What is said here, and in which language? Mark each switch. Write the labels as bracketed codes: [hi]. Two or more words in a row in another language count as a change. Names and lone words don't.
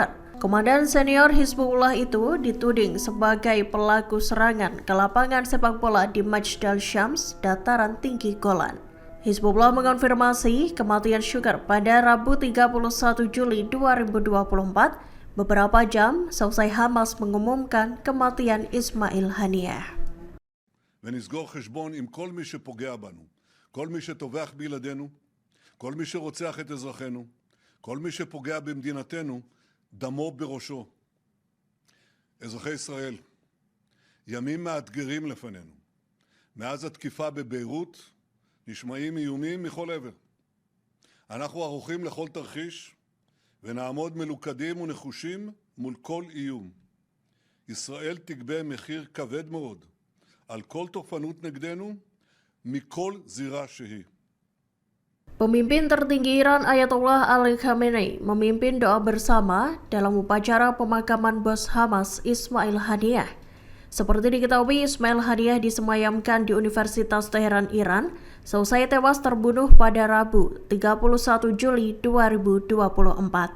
[id] Komandan senior Hizbullah itu dituding sebagai pelaku serangan ke lapangan sepak bola di Majd al-Shams, dataran tinggi Golan. Hizbullah mengonfirmasi kematian Shukr pada Rabu 31 Juli 2024, beberapa jam selesai Hamas mengumumkan kematian Ismail Haniyeh. [he] ונסגור חשבון עם כל מי שפוגע בנו, כל מי שטובח בילדינו, כל מי שרוצח את אזרחינו, כל מי שפוגע במדינתנו, דמו בראשו. אזרחי ישראל, ימים מאתגרים לפנינו. מאז התקיפה בביירות נשמעים איומים מכל עבר. אנחנו ערוכים לכל תרחיש ונעמוד מלוכדים ונחושים מול כל איום. ישראל תגבה מחיר כבד מאוד על כל תוקפנות נגדנו מכל זירה שהיא. [id] Pemimpin tertinggi Iran Ayatollah Ali Khamenei memimpin doa bersama dalam upacara pemakaman bos Hamas Ismail Haniyeh. Seperti diketahui, Ismail Haniyeh disemayamkan di Universitas Teheran, Iran, selesai tewas terbunuh pada Rabu 31 Juli 2024.